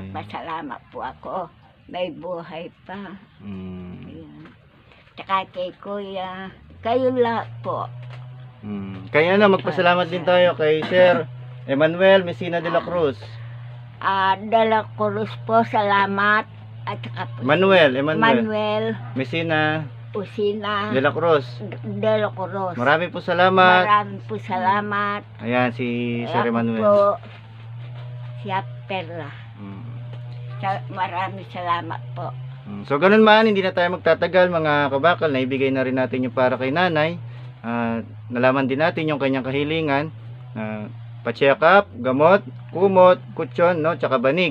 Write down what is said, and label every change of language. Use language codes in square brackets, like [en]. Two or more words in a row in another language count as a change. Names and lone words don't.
[tl] Magpapasalamat po ako. May buhay pa. Mm. Ayun. Tsaka kay kuya, kayo lahat po. Kaya na magpasalamat din tayo kay Sir Emmanuel Messina de la Cruz. Dala Cruz po, salamat. At saka po Emmanuel Manuel Messina Usina de la Cruz. de la Cruz. Marami po salamat. Marami po salamat. Ayan si Sir Ako Emmanuel. po, si Perla. Mm. Marami salamat po. So ganun man, hindi na tayo magtatagal mga kabakal, naibigay na rin natin yung para kay nanay. Nalaman din natin yung kanyang kahilingan. Pa-check up, gamot, kumot, kutsyon, no, tsaka banig.